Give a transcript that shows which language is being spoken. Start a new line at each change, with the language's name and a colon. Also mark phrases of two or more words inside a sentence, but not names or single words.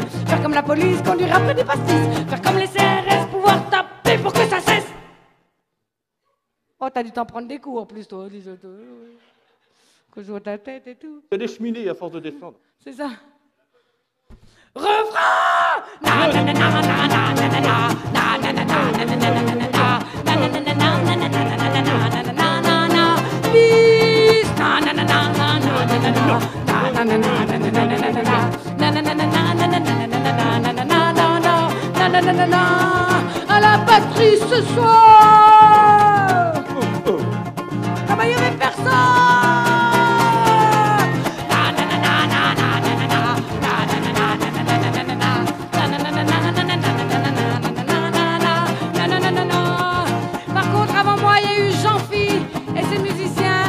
French: Faire comme la police, conduire après des pastis. Faire comme les CRS, pouvoir taper pour que ça cesse. Oh, t'as dû t'en prendre des coups en plus, toi, dis-toi. Que je vois ta tête et tout. Il y a des cheminées à force de descendre. C'est ça. Refrain! Na na na na na na na na na na na na na na na na na na. Na na na na na na na na na na na na na na. Bis. Na na na na na na na na na. Na na na na na na na na na na. Na na na na na na na na na na na na na na na. Na na na na na. la batterie ce soir. Ah bah y'avait personne. Par contre, avant moi, il y a eu Jean-Phi et ses musiciens.